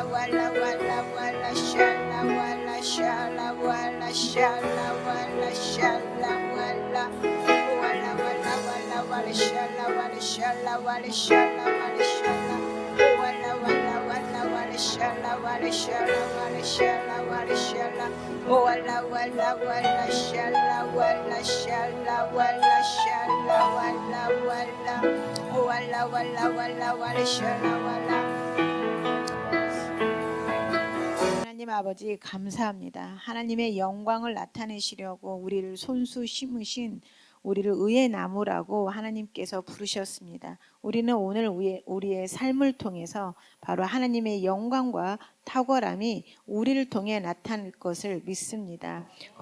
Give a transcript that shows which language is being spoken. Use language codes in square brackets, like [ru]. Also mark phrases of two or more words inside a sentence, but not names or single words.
[ko] wala wala wala shala wala shala wala shala wala shala wala wala wala wala wala shala wala shala wala shala wala shala wala wala wala wala shala wala shala wala shala wala shala wala wala wala shala wala shala wala shala wala wala wala wala wala shala wala. 하나님 아버지 감사합니다. 하나님의 영광을 나타내시려고 우리를 손수 심으신 우리를 의의 나무라고 하나님께서 부르셨습니다. 우리는 오늘 우리의 삶을 통해서 바로 하나님의 영광과 탁월함이 우리를 통해 나타날 것을 믿습니다.